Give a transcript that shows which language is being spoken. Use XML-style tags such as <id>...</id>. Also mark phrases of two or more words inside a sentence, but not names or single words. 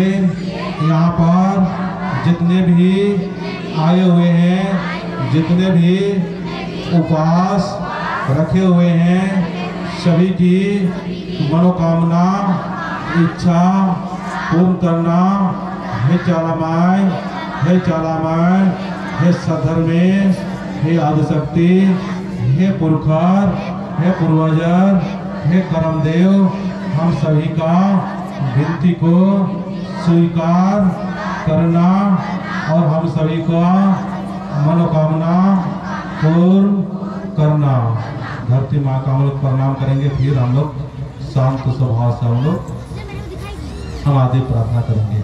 <hi>यहाँ पर जितने भी आए हुए हैं, जितने भी उपवास रखे हुए हैं, सभी की मनोकामना इच्छा पूर्ण करना। हे चालामाय, हे चालामाय, हे सधर्मे, हे आदिशक्ति, हे पुरखर, हे पूर्वजर, हे करमदेव, हम सभी का विनती को स्वीकार करना और हम सभी का मनोकामना पूर्ण करना। धरती माँ का हम लोग प्रणाम करेंगे, फिर हम लोग शांत स्वभाव से हम लोग समाधि प्रार्थना करेंगे।</hi>